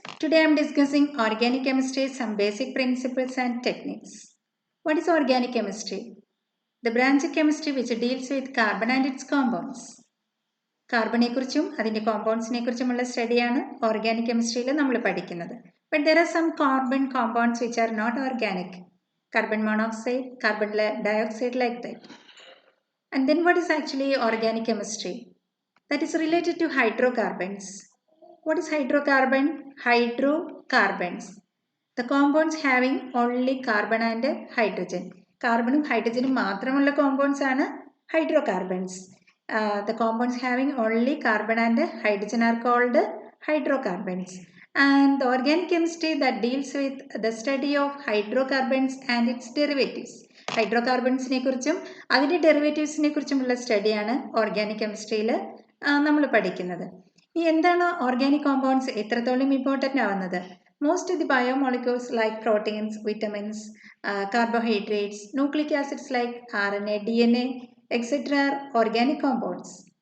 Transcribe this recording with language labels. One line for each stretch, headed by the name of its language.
English: Today I am discussing organic chemistry, some basic principles and techniques. What is organic chemistry? The branch of chemistry which deals with carbon and its compounds.
Malayalam: കാർബണെ കുറിച്ചും അതിൻ്റെ കോമ്പൗണ്ട്സിനെ കുറിച്ചുമുള്ള സ്റ്റഡിയാണ് organic കെമിസ്ട്രിയിൽ നമ്മൾ പഠിക്കുന്നത്.
English: But there are some carbon compounds which are not organic. Carbon monoxide, carbon dioxide like that. And then what is actually organic chemistry? That is related to hydrocarbons. What is hydrocarbon? Hydrocarbons. The compounds having only carbon and hydrogen.
Malayalam: Carbon and hydrogen മാത്രമുള്ള compounds ആണ് hydrocarbons.
English: The compounds having only carbon and hydrogen are called hydrocarbons. And the organic chemistry that deals with the study of hydrocarbons and its derivatives.
Malayalam: ഹൈഡ്രോകാർബൺസിനെ കുറിച്ചും അതിൻ്റെ ഡെറിവേറ്റീവ്സിനെ കുറിച്ചുമുള്ള സ്റ്റഡിയാണ് organic കെമിസ്ട്രിയിൽ നമ്മൾ പഠിക്കുന്നത്. ഈ എന്താണ് organic compounds എത്രത്തോളം important ആവുന്നത്?
English: Most of the biomolecules like proteins, vitamins, carbohydrates, nucleic acids like RNA, DNA, etcetera are organic compounds.